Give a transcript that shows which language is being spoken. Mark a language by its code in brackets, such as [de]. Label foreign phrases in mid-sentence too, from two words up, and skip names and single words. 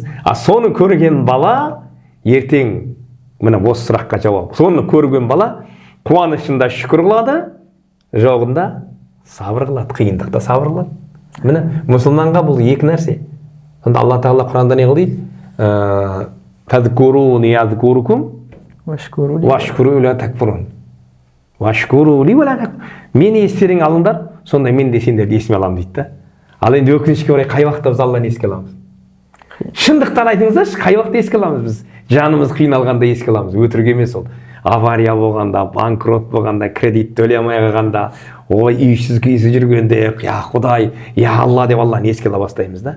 [kk] Соны көрген бала ертең, міне осы сұраққа жауап, соны көрген бала қуанышында шүкір қылады, жоғында сабыр қылады, қиындықта сабыр қылады. Міне мұсылманға бұл екі нәрсе. Сонда Алла Тағала Құранда не қылды? [ar] فاذكروني أذكركم واشكروا ولا تكفرون. واشكروا لي ولا تكفرون. [kk] Мені естерің алыңдар, сонда мен де сендерді есіме аламын дейді да. Ал енді өкінішке орай қай уақытта біз Алланы еске аламыз? Шындықтан айтыңыздаршы, қай уақытта еске аламыз біз? Жанымыз қиналғанда еске аламыз, өтірік емес ол. Авария болғанда, банкрот болғанда, кредит төлей алмай қалғанда, ой, үйсіз күйсіз жүргенде, я Құдай, я Алла деп Алланы еске ала бастаймыз да.